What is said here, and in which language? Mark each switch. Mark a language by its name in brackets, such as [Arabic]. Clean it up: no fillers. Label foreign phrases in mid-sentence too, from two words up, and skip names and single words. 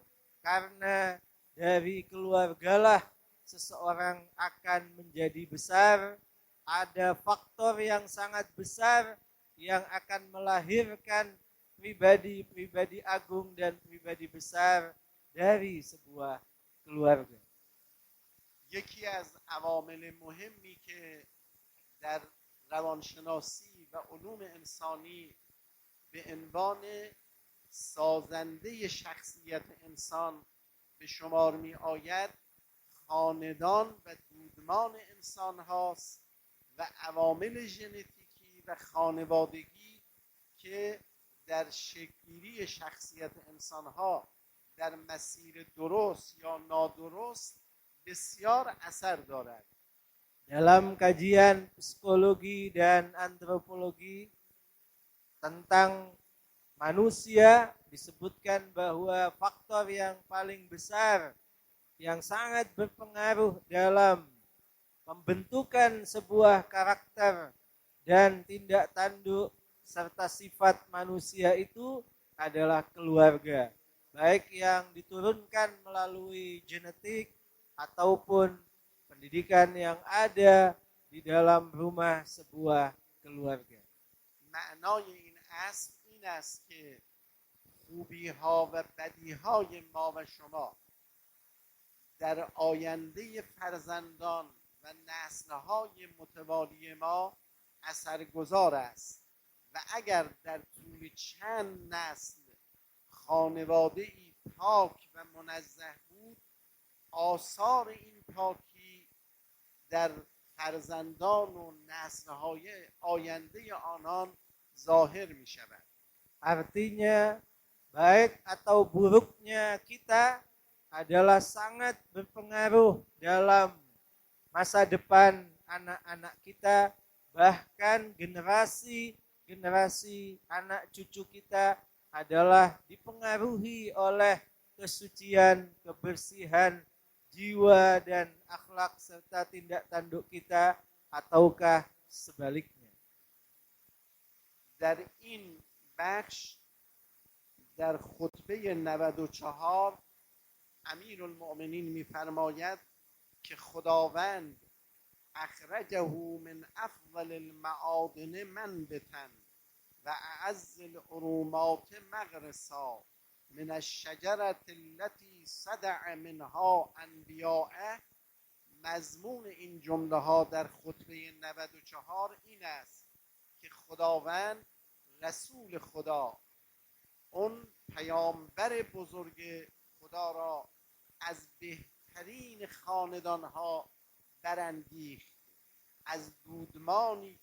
[Indonesian] Karena dari keluargalah seseorang akan menjadi besar. Ada faktor yang sangat besar yang akan melahirkan pribadi-pribadi agung dan pribadi besar dari sebuah keluarga. [Persian] یکی از عوامل مهمی که در روانشناسی و علوم انسانی به عنوان سازنده شخصیت انسان به شمار می آید خاندان و دودمان انسان هاست و عوامل ژنتیکی و خانوادگی که در شکلگیری شخصیت انسان ها در مسیر درست یا نادرست بسیار اثر دارد. [Indonesian] Dalam kajian psikologi dan antropologi tentang manusia disebutkan bahwa faktor yang paling besar yang sangat berpengaruh dalam pembentukan sebuah karakter dan tindak tanduk serta sifat manusia itu adalah keluarga, baik yang diturunkan melalui genetik ataupun pendidikan yang ada di dalam rumah sebuah keluarga. [Persian] معنای این اصل این است که خوبی ها و بدی های ما و شما در آینده فرزندان و نسل های متوالی ما اثرگذار است و اگر در طول چند نسل خانواده ای پاک و منزه بود، آثار این پاکی در فرزندان و نسل‌های آینده آنان ظاهر می شود. [Indonesian] Artinya baik atau buruknya kita adalah sangat berpengaruh dalam masa depan anak-anak kita, bahkan generasi generasi anak cucu kita adalah dipengaruhi oleh kesucian, kebersihan jiwa dan akhlak serta tindak tanduk kita, ataukah sebaliknya? [Persian] در این بخش در خطبه 94 امیر المؤمنین میفرماید که خداوند [Arabic] اخرجه من افضل المعادن منبتا و اعز العرومات مغرسا من الشجرة التي صدع منها انبیاءه. [Persian] مضمون این جمله ها در خطبه 94 این است که خداوند رسول خدا اون پیامبر بزرگ خدا را از بهترین خاندان ها برانگیخت، از دودمانی